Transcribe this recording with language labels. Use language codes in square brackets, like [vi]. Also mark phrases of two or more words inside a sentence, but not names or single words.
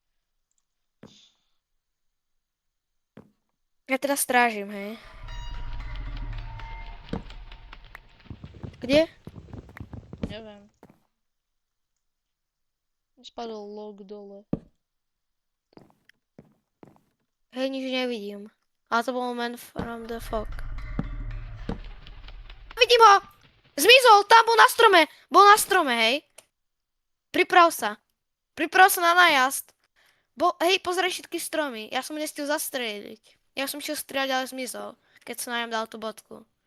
[sk] Ja teda strážim, hej. Kde? Neviem. Spadol log dole. Hej, nič nevidím. Ale to bol [en] man from the fog. [sk] Vidím ho! Zmizol, tam bol na strome. Bol na strome, hej. Priprav sa. Priprav sa na nájazd. Hej, pozraj všetky stromy. Ja som nestil zastreliť. Ja som šiel strieľať, ale zmizol. Keď som na ňom dal tú bodku.